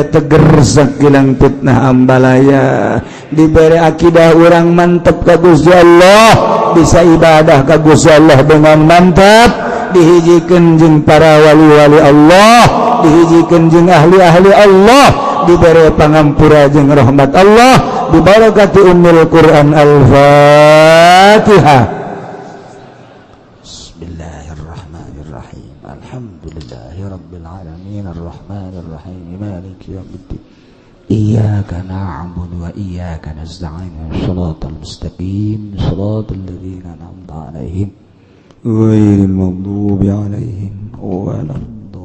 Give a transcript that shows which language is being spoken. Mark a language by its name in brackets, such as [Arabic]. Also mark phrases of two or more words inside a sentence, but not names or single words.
[Sundanese] teger sakilang fitnah ambalaya [Indonesian] diberi akidah orang mantap [Sundanese] ka Gusti Allah bisa ibadah ka Gusti Allah [Indonesian] dengan mantap [Sundanese] dihijikeun jeung para wali-wali Allah dihijikeun jeung ahli-ahli Allah diberi pangampura jeung rahmat Allah dibarakati ummul Quran Al-Fatihah. [Arabic] Bismillahirrahmanirrahim. الحمد لله رب العالمين الرحمن الرحيم مالك يوم الدين. إياك نعبد وإياك نستعين. الصراط المستقيم. صراط الذين أنعمت عليهم غير المغضوب عليهم ولا الضالين.